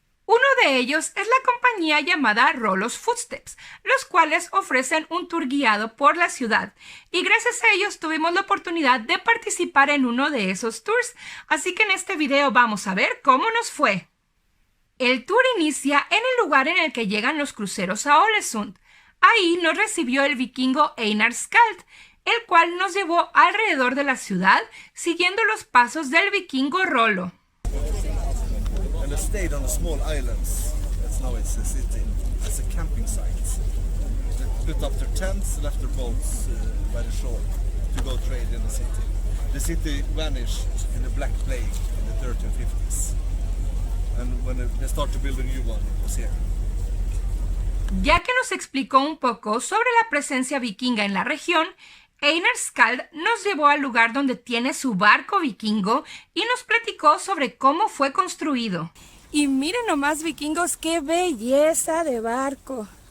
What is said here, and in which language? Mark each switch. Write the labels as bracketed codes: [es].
[es] Uno de ellos es la compañía llamada Rollo's Footsteps, los cuales ofrecen un tour guiado por la ciudad, y gracias a ellos tuvimos la oportunidad de participar en uno de esos tours, así que en este video vamos a ver cómo nos fue. El tour inicia en el lugar en el que llegan los cruceros a Ålesund. Ahí nos recibió el vikingo Einar Skald, el cual nos llevó alrededor de la ciudad siguiendo los pasos del vikingo Rollo. [en] And they stayed on a small islands, that's now it's a city, as a camping site. They put up their tents, left their boats by the shore to go trade in the city. The city vanished in the Black Plague in the 1350s. And when they started to build a new one, it was here. [es] Ya que nos explicó un poco sobre la presencia vikinga en la región, Einar Skald nos llevó al lugar donde tiene su barco vikingo y nos platicó sobre cómo fue construido. Y miren nomás, vikingos, qué belleza de barco.